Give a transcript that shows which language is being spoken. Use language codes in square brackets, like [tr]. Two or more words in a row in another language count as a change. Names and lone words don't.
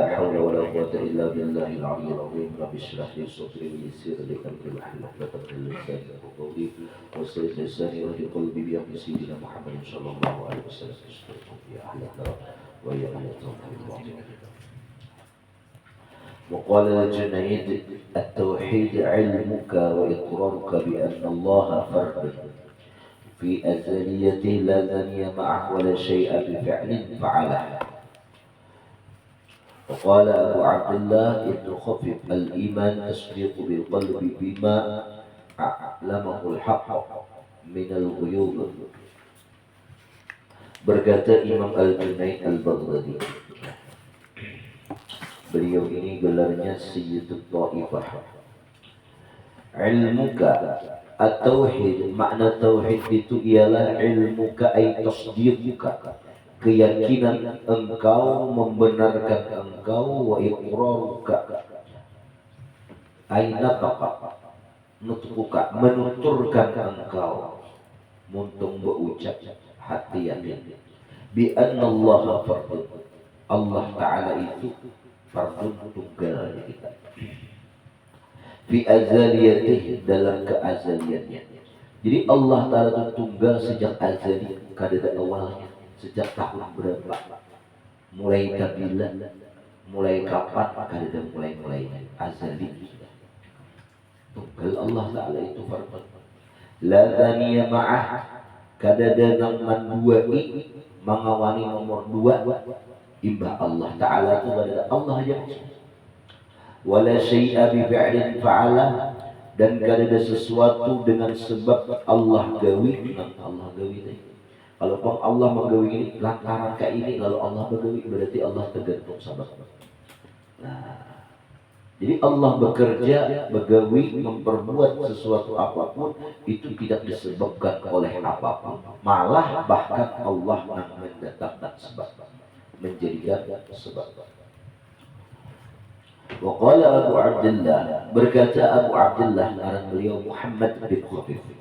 [ar] حول ولا قوة إلا بالله العلي العظيم رب اشرح لي صدري ويسر لي أمري واحلل عقدة من لساني يفقهوا قولي واصلح لساني واهد قلبي بأمر سيدنا محمد صلى الله عليه وسلم يا أهل الكرم ويا أهل التوحيد وقال الجنيد التوحيد علمك وإقرارك بأن الله فرد في أزليته لا ثاني معه ولا شيء بفعل فعله. وقال أبو عبد الله ابن خفيف الإيمان تصديق بالقلب بما أعلمه الحق من الغيوب. [id] Berkata Imam Al-Junaid Al-Baghdadi, beliau ini gelarnya [ar] سيد الطائفة. علمك التوحيد, [id] makna tauhid itu ialah [ar] علمك أي تصديقك, [id] keyakinan engkau, membenarkan engkau, [ar] وإقرارك أي نطق، نطقك, [id] menuturkan engkau, muntung berucap hati yakin [ar] بأن الله فرد, [id] Allah Ta'ala itu fardun, tunggal kita, [ar] في أزليته, [id] dalam keazaliannya. [bjn] Jadi Allah Ta'ala itu tunggal sejak azali, kada awalnya, sejak tahun berapa, mulai kabila, mulai kapan, kada mulainya, azali sudah tunggal. Allah Ta'ala itu [ar] فرد، لا ثاني معه, [bjn] kada nang duai mengawani nomor dua imbah Allah Ta'ala itu pada Allah aja. [ar] ولا شيء بفعل فعله, [bjn] dan kada ada sesuatu dengan sebab Allah gawi, nang Allah gawi tadi. Kalau pun Allah menggawi ini lantaran kayak ini, lalu Allah menggawi, berarti Allah tergantung sabab. Nah, jadi Allah bekerja, begawi, [id] memperbuat sesuatu apapun itu tidak disebabkan oleh apapun, malah bahkan Allah yang mendatangkan sebab, menjadikan sebab. [ar] وقال أبو عبد الله, [id] berkata Abu Abdullah, nama beliau Muhammad bin Khafif.